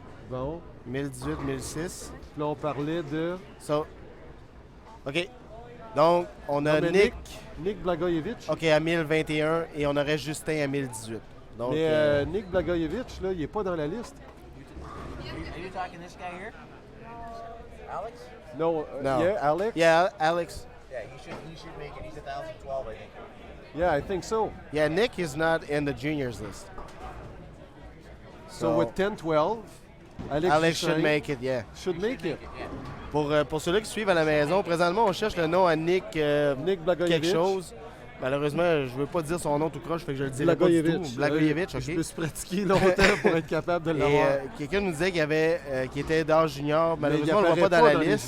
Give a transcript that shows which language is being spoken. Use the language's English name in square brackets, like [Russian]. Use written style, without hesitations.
[French] Bon. 1018, 1006. Puis là, on parlait de... So, OK. Donc, on a Dominique, Nick. Nick Blagojevic. OK, à 1021 et on aurait Justin à 1018. Donc, Mais Nick Blagojevic, là, il n'est pas dans la liste. [English] Are you talking this guy here? Alex? No, No. yeah, Alex? Yeah, Alex. Yeah, he should make it. He's 2012, I think. Yeah, I think so. Yeah, Nick is not in the juniors list. So with 10-12, Alex should make it, yeah. Should make it. [French] Pour ceux-là qui suivent à la maison, présentement, on cherche le nom à Nick, Nick Blagojevic. quelque chose. Malheureusement, je ne veux pas dire son nom tout croche, fait que je le dirai pas du tout. Blagojevic, OK. Je me suis pratiqué longtemps pour être capable de l'avoir. Quelqu'un nous disait qu'il était d'âge junior. Mais Malheureusement, on ne le voit pas dans la liste.